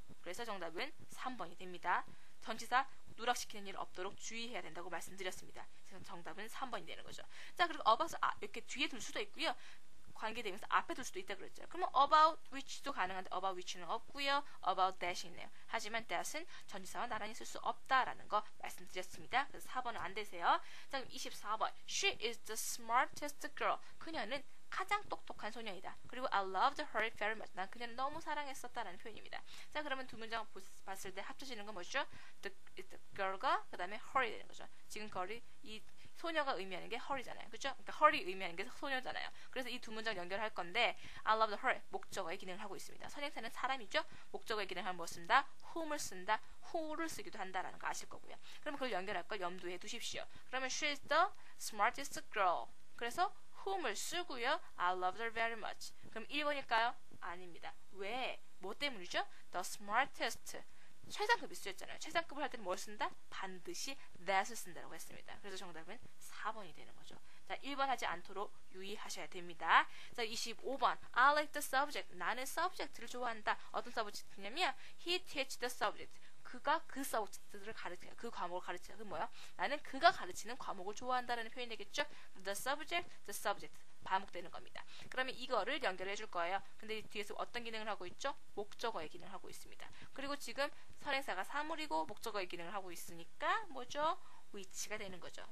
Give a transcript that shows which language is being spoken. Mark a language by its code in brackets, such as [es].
[ko] 그래서 정답은 3번이 됩니다. 전치사 누락시키는 일 없도록 주의해야 된다고 말씀드렸습니다. 그래서 정답은 3번이 되는 거죠. 자, 그리고 about 이렇게 뒤에 둘 수도 있고요. 관계되면서 앞에 둘 수도 있다 그랬죠. 그러면 about which도 가능한데 about which는 없고요. about that이 있네요. 하지만 that은 전치사와 나란히 쓸 수 없다라는 거 말씀드렸습니다. 그래서 4번은 안 되세요. 자, 그럼 24번. [en] She is the smartest girl. [ko] 그녀는 가장 똑똑한 소녀이다. 그리고 [en] I loved her very much. [ko] 난 그녀를 너무 사랑했었다라는 표현입니다. 자, 그러면 두 문장 봤을 때 합쳐지는 건 뭐죠? The girl과 그 다음에 her이 되는 거죠. 지금 girl이 이 소녀가 의미하는 게 her이잖아요. 그렇죠? 그러니까 her이 의미하는 게 소녀잖아요. 그래서 이 두 문장 연결할 건데 I loved her 목적어의 기능을 하고 있습니다. 선행사는 사람이죠. 목적어의 기능을 하면 뭐 쓴다? whom을 쓴다. who를 쓰기도 한다라는 거 아실 거고요. 그러면 그걸 연결할 걸 염두에 두십시오. 그러면 [en] she is the smartest girl. [ko] 그래서 whom을 쓰고요. [en] I loved her very much. [ko] 그럼 1번일까요? 아닙니다. 왜? 뭐 때문이죠? The smartest. 최상급이 쓰였잖아요. 최상급을 할 때는 뭘 쓴다? 반드시 that을 쓴다고 했습니다. 그래서 정답은 4번이 되는 거죠. 자, 1번 하지 않도록 유의하셔야 됩니다. 자, 25번. [en] I like the subject. [ko] 나는 subject를 좋아한다. 어떤 subject냐면 [en] he teach the subject. [ko] 그가 그 서브젝트를 가르쳐요. 그 과목을 가르쳐요. 그 뭐야? 나는 그가 가르치는 과목을 좋아한다라는 표현이 되겠죠? The subject 반복되는 겁니다. 그러면 이거를 연결해 줄 거예요. 근데 이 뒤에서 어떤 기능을 하고 있죠? 목적어의 기능을 하고 있습니다. 그리고 지금 선행사가 사물이고 목적어의 기능을 하고 있으니까 뭐죠? which가 되는 거죠.